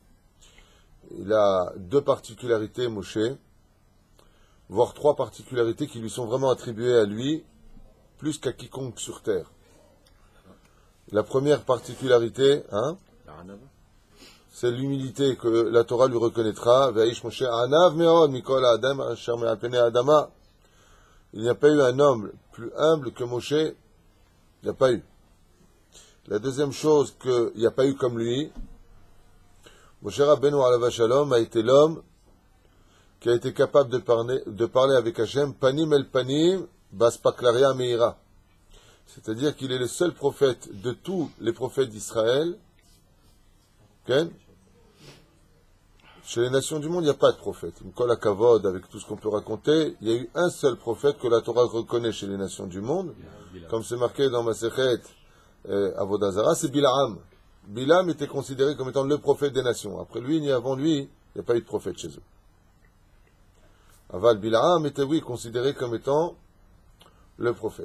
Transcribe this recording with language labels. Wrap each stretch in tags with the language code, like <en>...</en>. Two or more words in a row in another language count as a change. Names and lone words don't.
<fr>Il a deux particularités, Moshe, voire trois particularités qui lui sont vraiment attribuées à lui, plus qu'à quiconque sur terre. La première particularité, c'est l'humilité que la Torah lui reconnaîtra.</fr> <he>ואיש משה ענו מאד מכל האדם אשר מעל פני האדמה.</he> <fr>Il n'y a pas eu un homme plus humble que Moshe, il n'y a pas eu. La deuxième chose qu'il n'y a pas eu comme lui,</fr> <he>משה רבנו עליו השלום</he> <fr>a été l'homme qui a été capable de parler avec Hachem,</fr> <he>פנים אל פנים, באספקלריא מאירה.</he> <fr>C'est-à-dire qu'il est le seul prophète de tous les prophètes d'Israël. Okay? Chez les nations du monde, il n'y a pas de prophète.</fr> <he>כל הכבוד,</he> <fr>avec tout ce qu'on peut raconter, il y a eu un seul prophète que la Torah reconnaît chez les nations du monde, comme c'est marqué dans Masechet Avodah Zara, c'est Bilaam. Bilaam était considéré comme étant le prophète des nations. Après lui, ni avant lui, il n'y a pas eu de prophète chez eux. Aval Bilaam était, oui, considéré comme étant le prophète.</fr>